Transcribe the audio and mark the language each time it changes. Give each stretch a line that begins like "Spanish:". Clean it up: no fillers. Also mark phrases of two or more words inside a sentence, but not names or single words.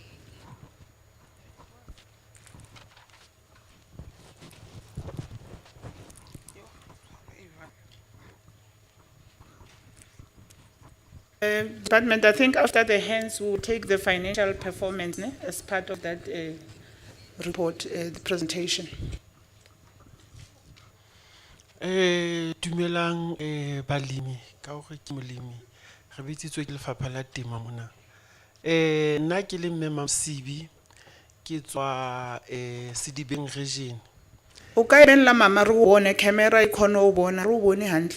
English: Department, I think after the hands, we'll take the financial performance as part of that report, the presentation.
Southern Sotho: Dumelang balemi ka hore ke molemi re bitsitswe ke lefapha la temo mona nna ke le mme Mamsibi ke tswa Sedibeng region. O ka emela mama re o bone camera e kgone o bona re o bone hantle.